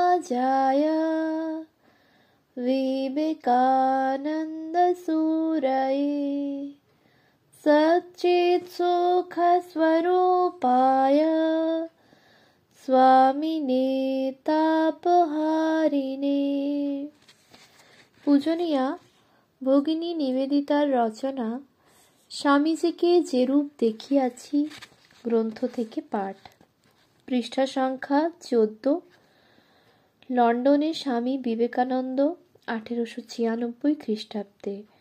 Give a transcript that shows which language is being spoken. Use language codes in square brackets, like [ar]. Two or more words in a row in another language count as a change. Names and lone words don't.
[sa] जय विवेकानंद सूरये सच्चित् सुख स्वरूपाय स्वामिने तापहारिणे। [bn] পূজনীয়া ভগিনী নিবেদিতার রচনা স্বামীজিকে যেরূপ দেখিয়াছি গ্রন্থ থেকে পাঠ। পৃষ্ঠা সংখ্যা 14। লন্ডনে স্বামী বিবেকানন্দ 1896 খ্রিস্টাব্দে।